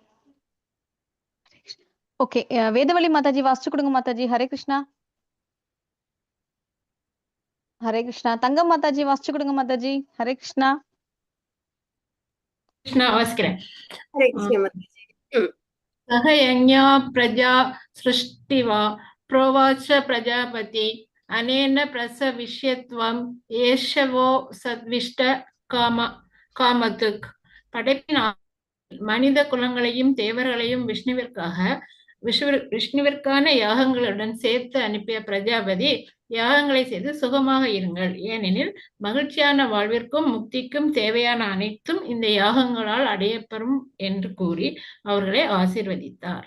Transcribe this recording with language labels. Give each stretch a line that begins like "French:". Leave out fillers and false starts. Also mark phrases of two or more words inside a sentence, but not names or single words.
Tamil: ஓகே, வேதவழி மாதாஜி வாசிச்சு கொடுங்க மாதாஜி. ஹரே கிருஷ்ணா. ஹரே கிருஷ்ணா. தங்கம் மாதாஜி வாசிச்சு கொடுங்க மாதாஜி. ஹரே கிருஷ்ணா. கிருஷ்ணா வாசிக்கிறேன். ஹரே கிருஷ்ணா மாதாஜி.
Sanskrit: सह यज्ञाः प्रजाः सृष्ट्वा प्रोवाच प्रजापति अनेन प्रसविष्यत्वं एष वोऽस्त्विष्ट कामधुक्.
Tamil: படைப்பின் மனித குலங்களையும் தேவர்களையும் விஷ்ணுவிற்கான யாகங்களுடன் சேர்த்து அனுப்பிய பிரஜாபதி, யாகங்களை செய்து சுகமாக இருங்கள், ஏனெனில் மகிழ்ச்சியான வாழ்விற்கும் முக்திக்கும் தேவையான அனைத்தும் இந்த யாகங்களால் அடையப்பெறும் என்று கூறி அவர்களை ஆசீர்வதித்தார்.